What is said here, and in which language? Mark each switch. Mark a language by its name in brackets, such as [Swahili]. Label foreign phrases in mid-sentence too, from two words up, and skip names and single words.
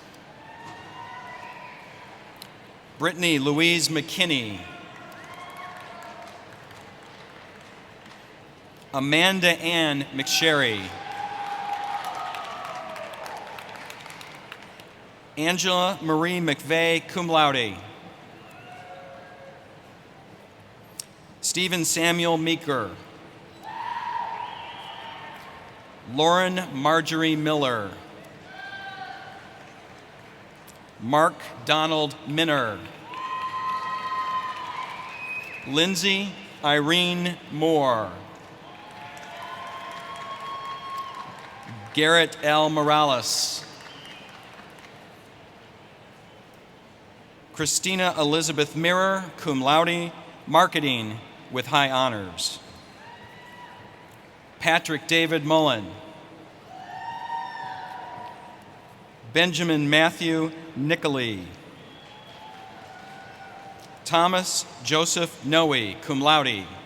[English] Brittany Louise McKinney. Amanda Ann McSherry. Angela Marie McVeigh, [Latin] cum laude. [English] Stephen Samuel Meeker. Lauren Marjorie Miller. Mark Donald Minner. Lindsay Irene Moore. Garrett L. Morales. Christina Elizabeth Mirror, [Latin] cum laude, [English] marketing with high honors. Patrick David Mullen. Benjamin Matthew Nicoli. Thomas Joseph Noe, [Latin] cum laude.